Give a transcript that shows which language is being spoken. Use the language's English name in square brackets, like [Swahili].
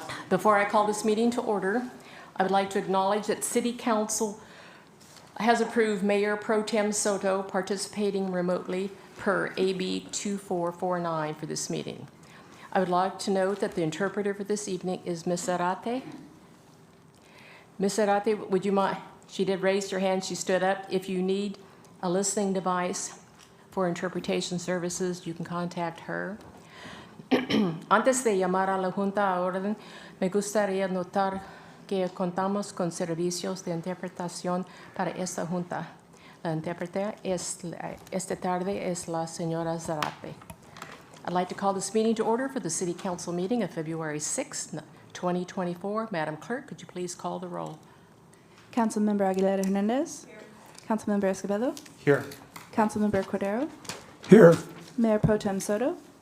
[English] Before I call this meeting to order, I would like to acknowledge that City Council has approved Mayor Pro Tem Soto participating remotely per AB 2449 for this meeting. I would like to note that the interpreter for this evening is Ms. Zarate. Ms. Zarate, would you mind? She did raise her hand, she stood up. If you need a listening device for interpretation services, you can contact her. [Spanish] Antes de llamar a la Junta a orden, me gustaría notar que contamos con servicios de interpretación para esta Junta. La intérprete esta tarde es la señora Zarate. [English] I'd like to call this meeting to order for the City Council meeting of February 6, 2024. Madam Clerk, could you please call the roll? Councilmember Aguilera Hernandez. Here. Councilmember Escobedo. Here. Councilmember Cordero. Here. Mayor Pro Tem Soto.